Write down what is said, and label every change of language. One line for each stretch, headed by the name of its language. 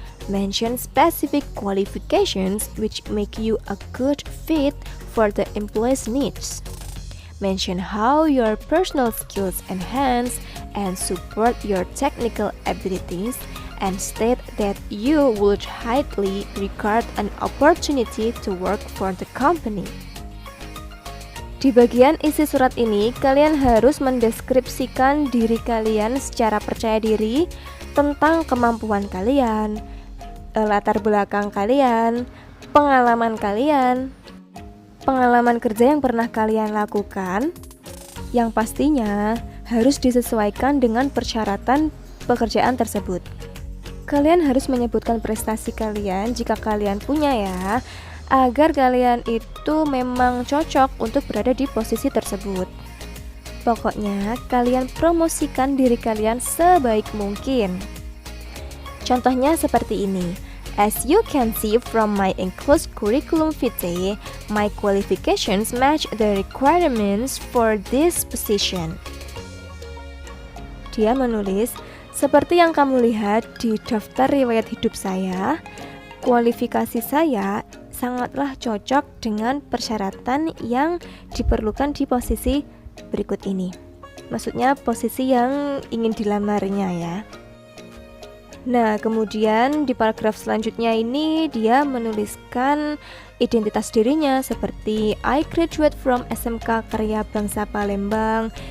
English: Mention specific qualifications which make you a good fit for the employee's needs. Mention how your personal skills enhance and support your technical abilities, and state that you would highly regard an opportunity to work for the company.
Indonesian: Di bagian isi surat ini, kalian harus mendeskripsikan diri kalian secara percaya diri tentang kemampuan kalian, latar belakang kalian, pengalaman kalian, pengalaman kerja yang pernah kalian lakukan, yang pastinya harus disesuaikan dengan persyaratan pekerjaan tersebut. Kalian harus menyebutkan prestasi kalian jika kalian punya ya, agar kalian itu memang cocok untuk berada di posisi tersebut. Pokoknya kalian promosikan diri kalian sebaik mungkin. Contohnya seperti ini.
English: As you can see from my enclosed curriculum vitae, my qualifications match the requirements for this position.
Indonesian: Dia menulis, seperti yang kamu lihat di daftar riwayat hidup saya, kualifikasi saya sangatlah cocok dengan persyaratan yang diperlukan di posisi berikut ini. Maksudnya posisi yang ingin dilamarnya ya. Nah, kemudian di paragraf selanjutnya ini dia menuliskan identitas dirinya seperti
English: I graduate from SMK Karya Bangsa Palembang.